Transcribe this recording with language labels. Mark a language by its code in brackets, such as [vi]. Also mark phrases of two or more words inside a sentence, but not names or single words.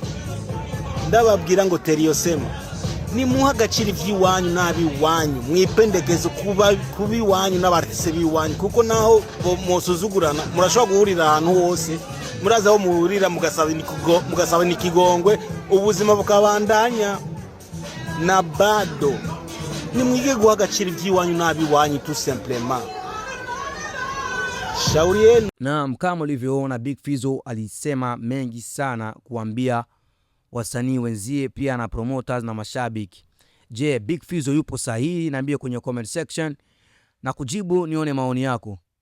[rn] Ndababwira ngo Teriosema, ni muha agaciro ivy'iwanyu n'abiwanyu, mwipendekeze kubi wanyu n'abartiste biwanyu, kuko naho mosuzugurana murashobora guhurira ahantu hose, muraza aho muhurira mugasaba nikigongwe, ubuzima bukabandanya. [sw] Na bado [rn] ni mwige guha agaciro ivy'iwanyu n'abiwanyu [fr] tout simplement. [sw] Shauri yenu. Na kama ulivyoona, Big Fizzo alisema mengi sana kuambia wasanii wenzie pia na promoters na mashabiki. Je, Big Fizzo yupo sahihi? Niambie kwenye [en] comment section [sw] na kujibu nione maoni yako.